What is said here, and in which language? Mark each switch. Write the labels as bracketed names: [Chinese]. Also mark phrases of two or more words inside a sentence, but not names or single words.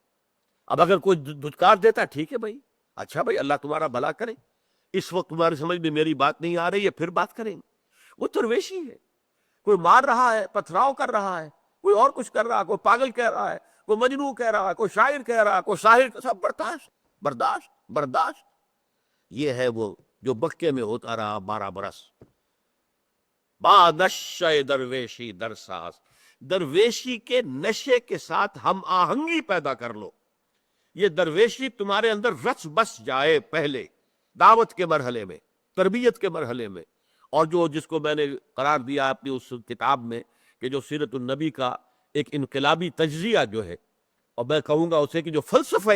[Urdu] اب اگر کوئی دھتکار دیتا ٹھیک ہے بھائی، اچھا بھائی اللہ تمہارا بھلا کرے، اس وقت تمہاری سمجھ میں میری بات نہیں آ رہی ہے، پھر بات کریں گے، وہ درویشی ہے۔ کوئی مار رہا ہے، پتھراؤ کر رہا ہے، کوئی اور کچھ کر رہا ہے، کوئی پاگل کہہ رہا ہے، کوئی مجنون کہہ رہا ہے، کوئی شاعر کہہ رہا ہے، کوئی شاعر، سب برداشت برداشت برداشت۔ یہ ہے وہ جو مکے میں ہوتا رہا 12 برس۔ [Persian] با نشہ درویشی در ساز، [Urdu] درویشی کے نشے کے ساتھ ہم آہنگی پیدا کر لو، یہ درویشی تمہارے اندر رچ بس جائے پہلے دعوت کے مرحلے میں، تربیت کے مرحلے میں، اور جو جس کو میں نے قرار دیا اپنی اس کتاب میں کہ جو سیرت النبی کا ایک انقلابی تجزیہ جو ہے، اور میں کہوں گا اسے کہ جو فلسفہ